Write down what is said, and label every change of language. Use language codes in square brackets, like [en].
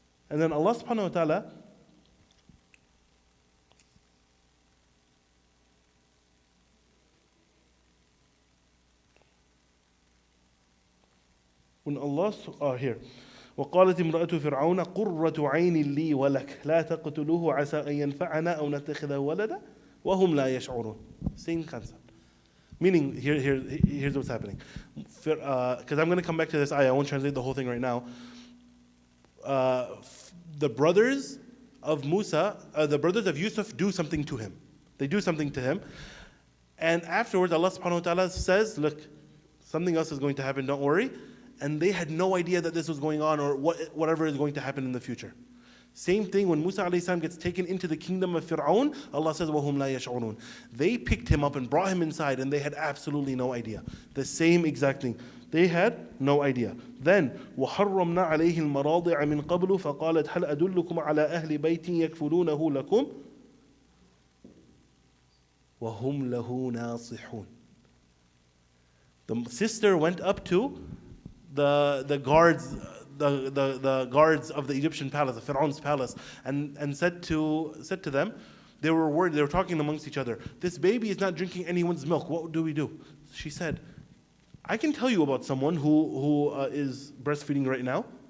[en] And then Allah subhanahu wa ta'ala when Allah here [ar] وقالت امرأة فرعون قرة عين لي ولك لا تقتلوه عسى أن ينفعنا أو نتخذه ولدا وهم لا يشعرون. [en] Same concept. Meaning, here's what's happening. Because I'm going to come back to this ayah. I won't translate the whole thing right now. The brothers of Musa, the brothers of Yusuf do something to him. They do something to him. And afterwards, Allah subhanahu wa ta'ala says, look, something else is going to happen, don't worry. And they had no idea that this was going on or whatever is going to happen in the future. Same thing when Musa alayhi salam gets taken into the kingdom of Fir'aun, Allah says, [ar] وَهُمْ لَا يَشْعُرُونَ. [en] They picked him up and brought him inside and they had absolutely no idea. The same exact thing. They had no idea. [ar] Then, وَحَرَّمْنَا عَلَيْهِ الْمَرَاضِعَ مِنْ قَبْلُ فَقَالَتْ هَلْ أَدُلُّكُمْ عَلَىٰ أَهْلِ بَيْتٍ يَكْفُلُونَهُ لَكُمْ وَهُمْ لَهُ نَاصِحُونَ. [en] The sister went up to the guards, the guards of the Egyptian palace, the Pharaoh's palace, and said to them, they were worried, they were talking amongst each other, this baby is not drinking anyone's milk, what do we do? She said, I can tell you about someone who is breastfeeding right now.